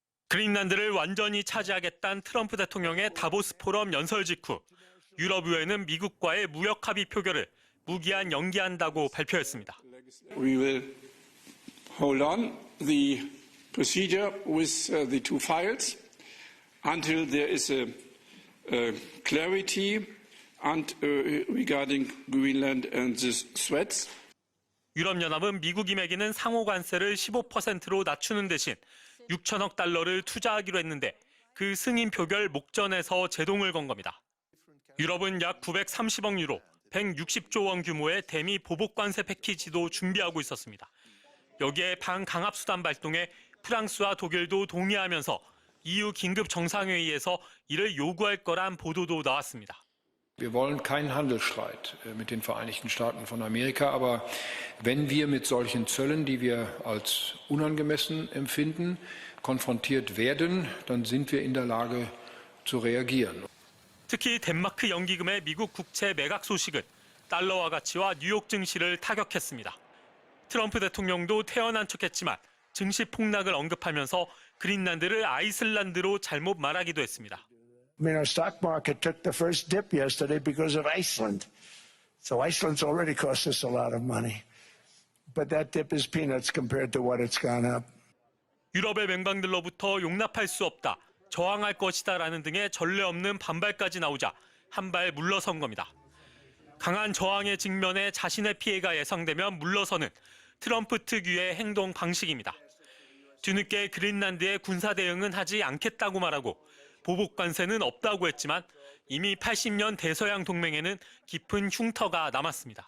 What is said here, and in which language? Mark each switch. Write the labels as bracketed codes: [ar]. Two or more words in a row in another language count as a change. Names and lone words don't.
[ko] 그린란드를 완전히 차지하겠다는 트럼프 대통령의 다보스 포럼 연설 직후 유럽의회는 미국과의 무역 합의 표결을 무기한 연기한다고 발표했습니다. [en] We will hold on the procedure with the two files until there is a clarity regarding Greenland and the threats. [ko] 유럽연합은 미국이 매기는 상호 관세를 15%로 낮추는 대신 6천억 달러를 투자하기로 했는데 그 승인 표결 목전에서 제동을 건 겁니다. 유럽은 약 930억 유로, 160조 원 규모의 대미 보복 관세 패키지도 준비하고 있었습니다. 여기에 반강압 수단 발동에 프랑스와 독일도 동의하면서 EU 긴급 정상회의에서 이를 요구할 거란 보도도 나왔습니다. [de] Wir wollen keinen Handelsstreit mit den Vereinigten Staaten von Amerika, aber wenn wir mit solchen Zöllen, die wir als unangemessen empfinden, konfrontiert werden, dann sind wir in der Lage zu reagieren. [ko] 특히 덴마크 연기금의 미국 국채 매각 소식은 달러화 가치와 뉴욕 증시를 타격했습니다. 트럼프 대통령도 태연한 척했지만 증시 폭락을 언급하면서 그린란드를 아이슬란드로 잘못 말하기도 했습니다. [en] I mean, our stock market took the first dip yesterday because of Iceland. So Iceland's already cost us a lot of money. But that dip is peanuts compared to what it's gone up. [ko] 유럽의 맹방들로부터 용납할 수 없다, 저항할 것이다라는 등의 전례 없는 반발까지 나오자 한 발 물러선 겁니다. 강한 저항의 직면에 자신의 피해가 예상되면 물러서는 트럼프 특유의 행동 방식입니다. 뒤늦게 그린란드의 군사 대응은 하지 않겠다고 말하고 보복 관세는 없다고 했지만 이미 80년 대서양 동맹에는 깊은 흉터가 남았습니다.